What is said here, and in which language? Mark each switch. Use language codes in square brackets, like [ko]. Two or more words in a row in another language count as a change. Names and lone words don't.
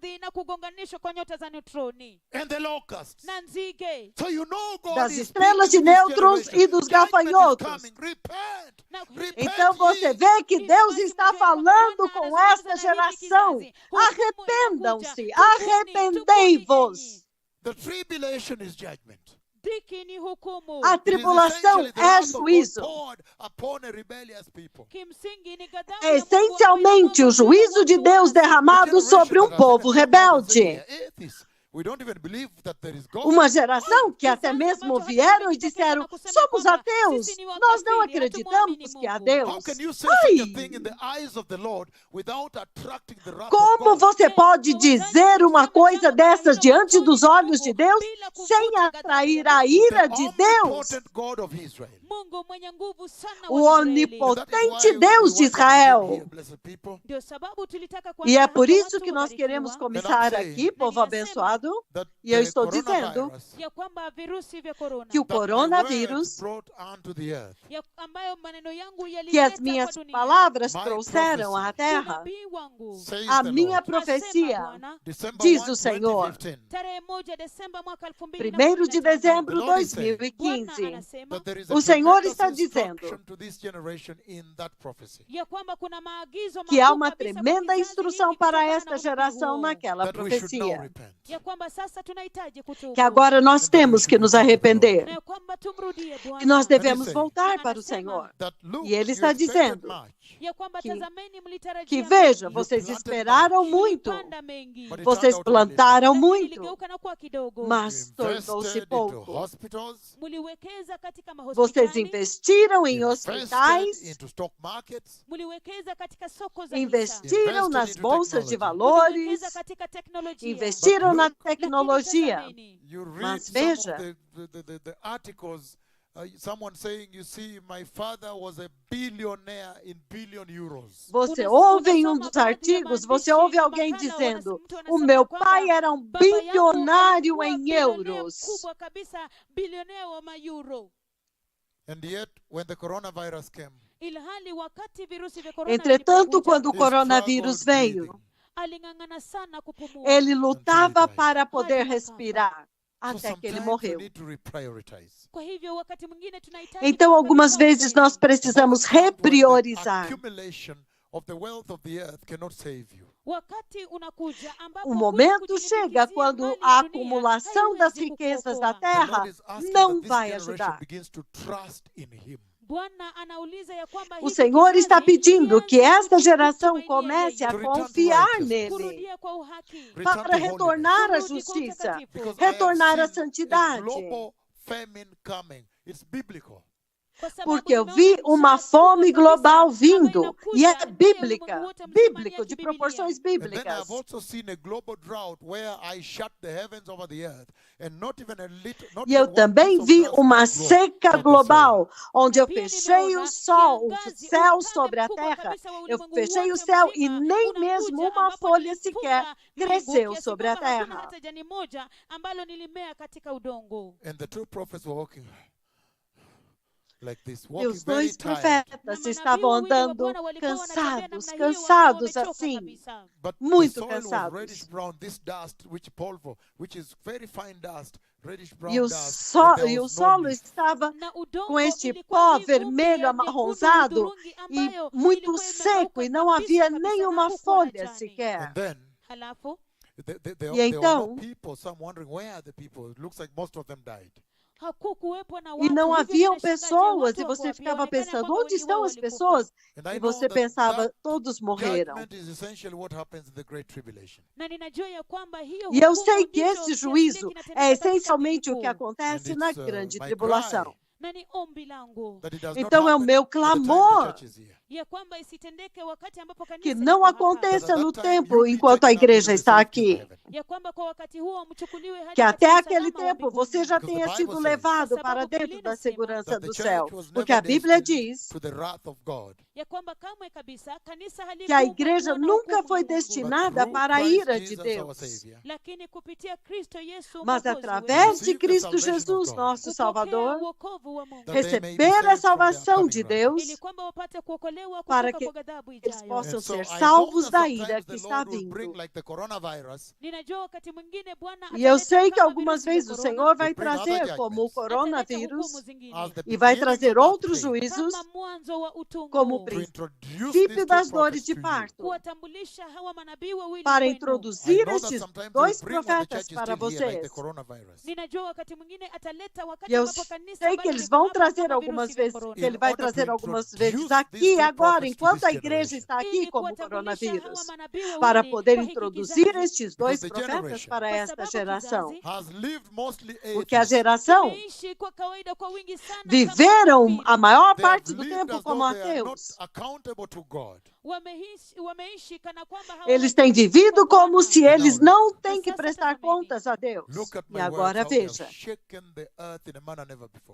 [pt] Das estrelas de nêutrons e dos gafanhotos. Então você vê que Deus está falando com esta geração. Arrependam-se, arrependei-vos. [en] The tribulation is judgment. [sw] dhiki ni hukumu. [pt] A [en] It is [pt] tribulação [en] essentially the [pt] é [en] wrath of God [pt] juízo. [en] poured upon a rebellious people. [sw] Kimsingi ni ghadhabu [pt] É [sw] ya Mungu [pt] essencialmente o juízo de Deus derramado sobre um povo rebelde. [en] We don't even believe that there is God. [pt] Uma geração que até mesmo vieram e disseram: somos ateus, nós não acreditamos que há [en] How [pt] Deus. [en] can you say such a thing in the eyes of the Lord without attracting the wrath of [pt] Como [en] God? [pt] você pode dizer uma coisa dessas diante dos olhos de Deus sem atrair a ira de [en] The [pt] Deus? [en] omnipotent God of Israel. [sw] Mungu mwenye nguvu sana [pt] O [sw] wa Israeli. [en] That is [pt] onipotente [en] why [pt] Deus [en] we [pt] de [en] want to begin [pt] Israel. [en] here, blessed people, [sw] Ndio sababu tulitaka [pt] E [sw] kuanza [pt] é por [sw] hapa, [pt] isso [sw] watu [pt] que nós [sw] wabarikiwa, [pt] queremos começar aqui, povo abençoado, [en] that [pt] E eu [en] the [pt] estou dizendo [en] coronavirus [sw] ya kwamba virusi vya corona [pt] que o [en] that my [pt] coronavírus, [en] words brought unto the earth, [sw] ambayo maneno yangu [pt] que as [sw] yalileta [pt] minhas [sw] kwa dunia. [pt] palavras [en] My [pt] trouxeram à [en] prophecy. [pt] terra, [sw] Unabii wangu [en] says [pt] a [en] the [pt] minha [en] Lord. [pt] profecia, [sw] asema Bwana, [en] December [pt] diz [en] 1, [pt] o Senhor, [en] 2015, [sw] tarehe 1 Desemba mwaka [pt] 1º de [sw] 2015, [pt] dezembro de [en] The Lord is saying [sw] Bwana [pt] 2015, [sw] anasema [en] that there is a [pt] o Senhor [en] tremendous [pt] está dizendo [en] instruction to this generation in that prophecy. [sw] ya kwamba kuna maagizo [pt] que há [sw] makuu [pt] uma [sw] kabisa kwa [pt] tremenda [sw] kizazi [pt] instrução [sw] hiki [pt] para [sw] kutokana [pt] esta [sw] na unabii [pt] geração [sw] huo. [pt] naquela [en] That we should now [pt] profecia. [en] repent. [sw] Ya kwamba sasa tunahitaji kutubu. [pt] Que agora nós temos que nos arrepender. [sw] Na ya kwamba tumrudie [pt] E nós [sw] Bwana. [pt] devemos [en] saying [pt] voltar [sw] Na [pt] para o [sw] anasema [pt] Senhor. [en] That look, [pt] E ele [en] you [pt] está [en] expected [pt] dizendo [en] much, [sw] Ya kwamba [pt] que- [sw] tazameni mlitarajia [pt] que [sw] mengi, [pt] veja, [en] You [pt] vocês [en] planted [pt] esperaram [en] much. [pt] muito, [sw] mlipanda mengi, [en] but it [pt] vocês [en] turned out to be little. [pt] plantaram [sw] lakini [pt] muito, [sw] iligeuka na kuwa kidogo. [pt] mas [en] You [pt] tornou-se [en] invested into [pt] pouco. [en] hospitals, [sw] Muliwekeza katika [pt] Vocês [sw] mahospitali, [pt] investiram em [en] invested [pt] hospitais, [en] into stock markets, [sw] muliwekeza katika soko za hisa, [pt] investiram [en] Invested [pt] nas [en] into [pt] bolsas de [en] technology. [pt] valores, [sw] muliwekeza katika teknolojia. [pt] investiram [en] But [pt] na [en] look, [pt] tecnologia. [sw] Lakini tazameni, [en] you read [pt] Mas [en] some of [pt] veja. [en] the articles, someone saying, you see, my father was a billionaire in billion euros. [pt] Você [sw] Unasoma [pt] ouve em um dos [sw] baadhi ya [pt] artigos, você [sw] maandishi [pt] ouve [sw] na [pt] alguém [sw] makala, [pt] dizendo: [sw] mtu [pt] o [sw] anasema [pt] meu [sw] kwamba [pt] pai era um [sw] baba yangu [pt] bilionário [sw] alikuwa [pt] em [sw] bilionea [pt] euros. [sw] mkubwa kabisa, bilionea wa mayuro. [en] And yet, when the coronavirus came, [sw] Ilhali wakati virusi vya corona [pt] Entretanto, [sw] vilipokuja, [pt] quando o [en] he [pt] coronavírus [en] struggled [pt] veio, [en] breathing. [sw] aling'ang'ana sana kupumua. [pt] ele lutava [en] died. [pt] para poder [sw] Hadi akafa. [pt] respirar, [en] So [pt] até que ele [en] sometimes we [pt] morreu. [en] need to reprioritize. [sw] Kwa hivyo wakati mwingine tunahitaji [pt] Então, [sw] kuweka [pt] algumas [sw] vipaumbele. [pt] vezes nós precisamos [en] There comes when the [pt] repriorizar. [en] accumulation of the wealth of the earth cannot save you. [sw] Wakati unakuja ambapo [pt] O [sw] kule [pt] momento chega [sw] kujilimbikizia [pt] quando [sw] mali [pt] a [sw] ya dunia [pt] acumulação das [sw] haiwezi [pt] riquezas da [sw] kukuokoa. [en] The [pt] terra [en] Lord is asking [pt] não [en] that this [pt] vai [en] generation [pt] ajudar. [en] begins to trust in Him. [sw] Bwana anauliza ya kwamba [pt] O [sw] hiki [pt] Senhor [sw] kizazi [pt] está pedindo que [sw] kianze [pt] esta geração [sw] kumtumainia [pt] comece a [en] To return to [pt] confiar [en] righteousness. [pt] nele, [sw] kurudia kwa uhaki, [en] Return [pt] para [en] to [pt] retornar à [sw] Kurudi kwa [pt] justiça, [sw] utakatifu. [en] Because I have [pt] retornar à [en] seen a [pt] santidade. [en] global famine coming. It's biblical. [sw] Kwa sababu [pt] Porque eu [sw] ninaona [pt] vi uma [sw] njaa [pt] fome [sw] kubwa kabisa [pt] global [sw] ambayo [pt] vindo, [sw] inakuja [pt] e é [sw] ambayo [pt] bíblica, [sw] ulimwengu wote mzima ni [pt] bíblico, [sw] ya [pt] de [sw] kibibilia. [pt] proporções [en] And then [pt] bíblicas. [en] I've also seen a global drought where I shut the heavens over the earth, and not even a little, not [pt] E eu [en] even one [pt] também [en] piece of [pt] vi [en] dust [pt] uma [en] will grow [pt] seca [en] on the soil. [pt] global, onde eu [sw] Pia [pt] fechei [sw] nimeona [pt] o sol, o [sw] kiangazi, [pt] céu [sw] ukame [pt] sobre a [sw] mkubwa [pt] terra. [sw] kabisa wa [pt] Eu [sw] ulimwengu [pt] fechei o [sw] wote [pt] céu e [sw] mzima [pt] nem [sw] unakuja [pt] mesmo uma [sw] ambapo [pt] folha [sw] nilifunga [pt] sequer [sw] mbingu [pt] cresceu [sw] kiasi [pt] sobre a [sw] kwamba hakuna [pt] terra. [sw] hata jani moja ambalo nilimea katika udongo. [en] And the two prophets were walking like this, [pt] E [en] walking [pt] os [en] very [pt] dois [en] tired. [pt] profetas estavam [sw] wawili wa [pt] andando [sw] Bwana walikuwa wanatembea [pt] cansados, [sw] namna hiyo wakiwa [pt] cansados [sw] wamechoka [pt] assim. [sw] kabisa. [en] But [pt] Muito [en] the soil was [pt] cansados. [en] reddish brown, this dust, which polvo, which is very fine dust, reddish brown [pt] E o, [en] dust. and there [pt] e o [en] was no [pt] solo [en] leaf. [pt] estava [sw] Na udongo [pt] com este [sw] ilikuwa [pt] pó [sw] ni vumbi [pt] vermelho [sw] ya nyekundu [pt] amarronzado [sw] hudhurungi [pt] e [sw] ambayo [pt] muito [sw] ilikuwa [pt] seco, [sw] imekauka [pt] e não [sw] kabisa [pt] havia [sw] kabisa, [pt] nenhuma [sw] hakukuwa na [pt] folha [sw] jani. [pt] sequer. [en] And then [sw] Halafu [en] there [pt] E [en] were [pt] então- [en] no people, some wondering, where are the people? It looks like most of them died. [sw] hakukuwepo na [pt] E [sw] watu, [pt] não [sw] hivyo [pt] haviam [sw] vinashangaza, [pt] pessoas, [sw] watu [pt] e [sw] wako [pt] você [sw] wapi? [pt] ficava [sw] Yaonekana [pt] pensando, [sw] kwamba [pt] onde [sw] wengi [pt] estão [sw] wao [pt] as [sw] walikufa. [pt] pessoas? [en] And I [pt] E [en] know [pt] você [en] that [pt] pensava, [en] that [pt] todos morreram. [en] judgment is essentially what happens in the Great Tribulation. [sw] Na ninajua ya kwamba hiyo [pt] E eu [sw] hukumu [pt] sei que [sw] ndicho [pt] esse [sw] kiasi [pt] juízo [sw] kinatendeka [pt] é [sw] katika [pt] essencialmente o que [sw] dhiki kuu. [pt] acontece [en] And [pt] na [en] it's, [pt] grande [en] my [pt] tribulação. [en] cry [sw] Na ni ombi langu [en] that it does [pt] Então [en] not [pt] é o [en] happen [pt] meu [en] at the time the [pt] clamor [en] church is here. [sw] ya kwamba isitendeke wakati ambapo kanisa [pt] que [sw] liko [pt] não [sw] hapa. [pt] aconteça [en] That at [pt] no [en] that time [pt] tempo [en] you be [pt] enquanto a [en] taken up [pt] igreja [en] into the [pt] está [en] safety of [pt] aqui. [en] heaven. [sw] Ya kwamba kwa wakati huo mchukuliwe hadi [pt] Que até [sw] katika [pt] aquele [sw] usalama wa [pt] tempo [sw] mbinguni. [pt] você já [en] Because [pt] tenha [en] the [pt] sido [en] Bible says [pt] levado [sw] Sababu [pt] para dentro [sw] Biblia [pt] da [sw] inasema [pt] segurança [en] That the [pt] do [en] church [pt] céu. [en] was [pt] Porque a [en] never [pt] Bíblia [en] destined [pt] diz [en] to the wrath of God. [sw] Ya kwamba kamwe kabisa kanisa [pt] que a [sw] halikuwa [pt] igreja [sw] kuwa na [pt] nunca [sw] hukumu [pt] foi [sw] ya Mungu. [en] But [pt] destinada [en] through [pt] para a [en] Christ [pt] ira de [en] Jesus, our [pt] Deus. [en] Savior, [sw] Lakini kupitia Kristo Yesu [pt] Mas [sw] Mwokozi [pt] através [sw] wetu, [pt] de [en] receive the [pt] Cristo [en] salvation of [pt] Jesus, [en] God. [pt] nosso [sw] kupokea [pt] Salvador, [sw] uokovu wa Mungu [en] That they may be [pt] receber a [en] saved from the [pt] salvação [en] upcoming [pt] de [en] wrath. [pt] Deus, [sw] ili kwamba wapate kuokolewa kuokolewa [pt] para [sw] kutoka [pt] que [sw] kwa ghadhabu [pt] eles [sw] ijayo. [pt] possam [en] And so [pt] ser [en] I know [pt] salvos [en] that [pt] da ira [en] sometimes [pt] que [en] the [pt] está [en] Lord will bring [pt] vindo. [en] like the coronavirus [sw] Ninajua wakati mwingine Bwana [pt] E eu [sw] ataleta [pt] sei que [sw] kama [pt] algumas [sw] virusi vya [pt] vezes o [sw] korona, [pt] Senhor vai [en] Will bring other [pt] trazer como o [en] judgments. [sw] ataleta hukumu [pt] coronavírus [sw] zingine [en] as the [pt] e vai [en] beginning [pt] trazer [en] of [pt] outros [en] that pain, [pt] juízos [sw] kama mwanzo wa [pt] como [sw] utungu, [en] to introduce [pt] princípio [en] these two [pt] das dores [en] prophets [pt] de [en] to you. [pt] parto, [sw] kuwatambulisha hawa manabii wawili [pt] para [sw] kwenu. [en] I [pt] introduzir [en] know that [pt] estes [en] sometimes He will [pt] dois [en] bring when the [pt] profetas [en] church is [pt] para [en] still here, like the [pt] vocês. [en] coronavirus. [sw] Ninajua wakati mwingine ataleta wakati [pt] E eu [sw] ambapo kanisa [pt] sei que [sw] bado [pt] eles [sw] liko [pt] vão [sw] hapa [pt] trazer [sw] kama [pt] algumas [sw] virusi vya [pt] vezes, que [sw] korona, [pt] ele vai [en] In order [pt] trazer [en] to [pt] algumas [en] introduce [pt] vezes [en] these [pt] aqui, [en] two [pt] agora, [en] prophets to [pt] enquanto [en] this [pt] a igreja [en] generation. [pt] está aqui [sw] ili [pt] como [sw] kuwatambulisha hawa [pt] coronavírus, [sw] manabii [pt] para [sw] wawili [pt] poder [sw] kwa hiki [pt] introduzir [sw] kizazi. [pt] estes dois [en] Because the [pt] profetas [en] generation [pt] para [sw] Kwa [pt] esta [sw] sababu [pt] geração. [sw] kizazi [en] Has lived mostly [pt] Porque a [en] atheist. [pt] geração [sw] kimeishi kwa kawaida kwa wingi sana kama [pt] viveram [sw] makafiri. [pt] a maior [en] They have [pt] parte do [en] lived [pt] tempo [en] as [pt] como [en] though they are not [pt] ateus. [en] accountable to God. [sw] Wameishi kana kwamba [pt] Eles [sw] hawawajibiki [pt] têm vivido [sw] kwa [pt] como [sw] Bwana. [pt] se eles [en] Now, [pt] não têm Mas que [sw] sasa [pt] prestar [sw] tazameni. [pt] contas a Deus. [en] Look at [pt] E [en] my words, [pt] agora [en] how they have [pt] veja. [en] shaken the earth in a manner never before.